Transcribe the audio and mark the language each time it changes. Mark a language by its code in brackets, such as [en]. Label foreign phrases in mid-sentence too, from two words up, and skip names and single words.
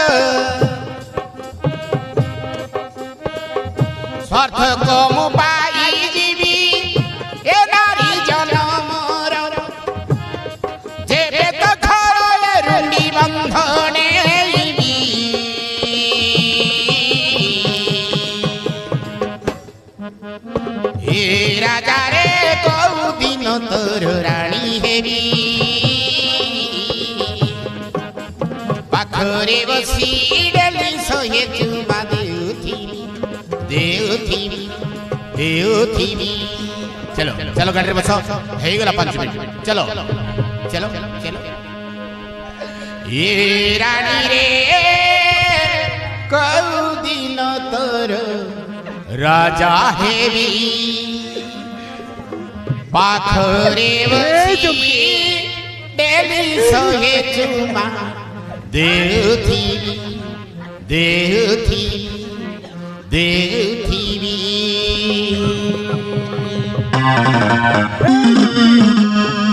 [or] ସ୍ୱାର୍ଥକ ମୁଁ ପାଇଯିବି ଏ ନାରୀ ଜନମର ଯେବେ ତ ଘରରେ ରୁଣ୍ଡି ବନ୍ଧନେଇବି ଏ ରାଜାରେ କଉଦିନ ତୋର ରାଣୀ ହେବି ପାଖରେ ବସି ଡେଲି ଶହେ ଚୁମା ଦେଉଥିବି ଦେଉଥିବି ଦେଉଥିବି [hi] चलो चलो गाड़ी बस [or] ହେଇଗଲା 5 ମିନିଟ [hi] चलो चलो चलो [or] ଏ ରାଣୀ ରେ କଉଦିନ ତୋର ରାଜା ହେବି ପାଖରେ ବସି ଡେଲି ଶହେ ଚୁମା ଦେଉଥିବି ଦେଉଥିବି ଦେଉଥିବି